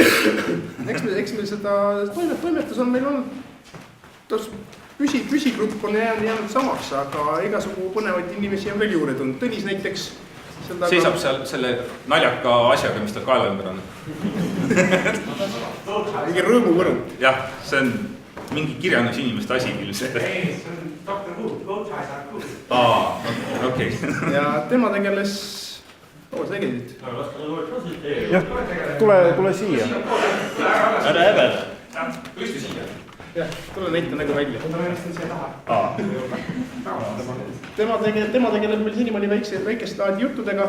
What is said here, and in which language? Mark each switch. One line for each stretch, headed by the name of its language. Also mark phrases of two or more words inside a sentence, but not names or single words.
Estonian: Eks meil seda toimetus on meil olnud, püsigrupp on jäänud samaks, aga igasugu põnevaid inimesi on veel juurde tulnud. Tõnis näiteks seisab seal selle naljaka asjaga, mis tal kaela ümber on. Mingi rõõmuvõru. Jah, see on mingi kirjandus inimeste asi küll. Ei, see on Dr. Who, Goldhide
English: are good.
Estonian: Okei. Ja tema tegeles, sa tegesid? Jah, tule siia. Ära häbel. Tõesti siia. Jah, tule näita nagu välja. Ma mõistan siia taha. Tema tegeleb meil senimaani väikest laadi juttudega.